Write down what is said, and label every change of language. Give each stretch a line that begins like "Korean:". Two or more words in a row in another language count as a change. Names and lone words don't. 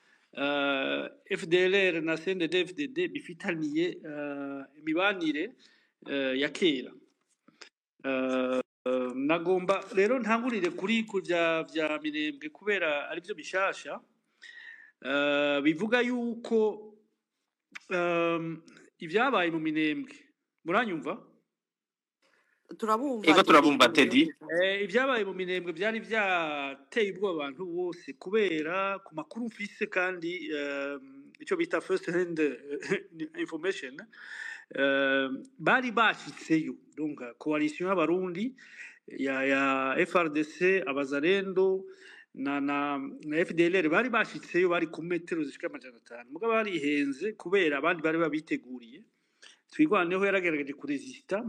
Rundi: FDLR na CNDD-FDD bifitaniye imibanire ya kera nagomba rero ntangurire kuri vya Minembwe kubera ari byo bishasha bivuga yuko ibyabaye mu Minembwe muranyumva ego turabumva Teddy ibyabaye mu Minembwe byari byateye ubwoba abantu bose kubera ku makuru mfise kandi icyo bita
English: first hand information
Rundi: bari bashitseyo donc coalition y'abarundi ya FRDC abazarendo na FDLR bari bashitseyo bari ku metero zishika 500 mugabo barihenze kubera abandi bari babiteguriye twigwaneho yaragerageje kuresista